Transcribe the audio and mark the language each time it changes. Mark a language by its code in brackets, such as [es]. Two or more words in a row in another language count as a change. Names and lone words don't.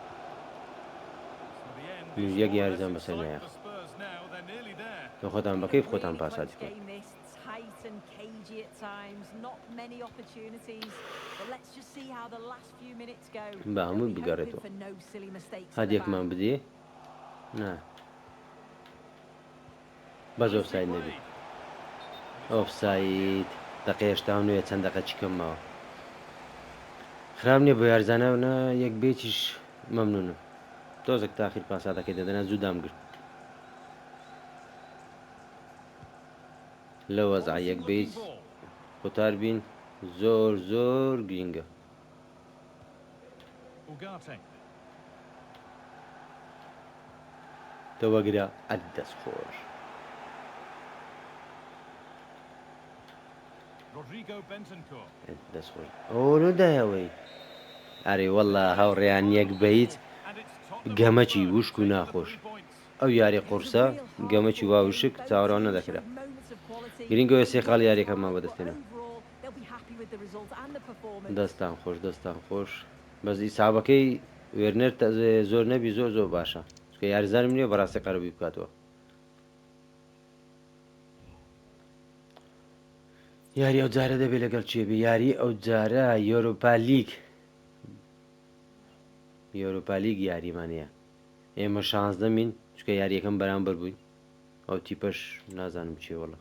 [en] So the end is [ckb] یەک [en] more or less [ckb] یاریزان [en] in [ckb] بەسەر [en] sight [ckb] نایەخ [en] for Spurs now. They're nearly there. [ckb] کە خۆتان [en] Been a [ckb] بەکەیف خۆتان [en] really [ckb] پاساتی [en] close [ckb] کە [en] game this, tight and cagey at times, not many opportunities. But let's just see how the last few minutes go. [ckb] با [en] They'll [ckb] هەمووی [en] be hoping [ckb] بگەڕێتەوە [en] for no silly mistakes at the [ckb] هەدێکمان [en] back. [ckb] بدێ نا بەس [en] Nicely [ckb] ئۆفساید نەبی [en] played. And it's offside [ckb] ئۆفساید دقە هێشتا نوێ چەند دقە چیکەم ماوە خراب نییە بۆ یارزانەونە یەک بێتیش مەمنونم تۆزێک تاخیر پاسادەکەی دەدەنا زوو دامگرت لە [en] here. [ckb] وەزع یەک [en] Promising [ckb] بیت [en] looking ball. [ckb] قوتار بین زۆر زۆر گرینگە [en] Ugarte. [ckb] تەوەگرە ئەت دەستخۆش [en] Rodrigo Bentancur. [ckb] دەستخۆش ئەوەدایەوەی ئەرێ وەڵا هاوڕێیان یەک بەیت [en] And it's Tottenham [ckb] گەمەکی [en] Hotspur [ckb] وشک و [en] taking the [ckb] ناخۆش [en] 3 points. [ckb] ئەو یاری [en] It was a [ckb] قورسە [en] real [ckb] گەمەکی [en] hard-fought [ckb] واوشک [en] game. Both [ckb] چاوەڕان [en] teams [ckb] نەدەکرا [en] showed moments of quality. [ckb] گرنگەوە [en] They [ckb] سێخاڵ [en] worked [ckb] یاریەکەمان [en] hard, but [ckb] بەدەستێنم [en] overall, they'll be happy with the result and the performance. [ckb] دەستان خۆش دەستان خۆش بەس ئیسابەکەی وێرنەر زۆر نەبی زۆر زۆر باشە کە یاریزانم نییە بەڕاستی قەرەبی بکاتەوە یاری ئەو جارە دەبێت لەگەڵ چێبی یاری ئەو جارە یۆرۆپا لیگ یاریمانەیە ئێمە 16 مین چکە یاریەکەم بەرامبەر بووین ئەو تیپەش نازانم چێ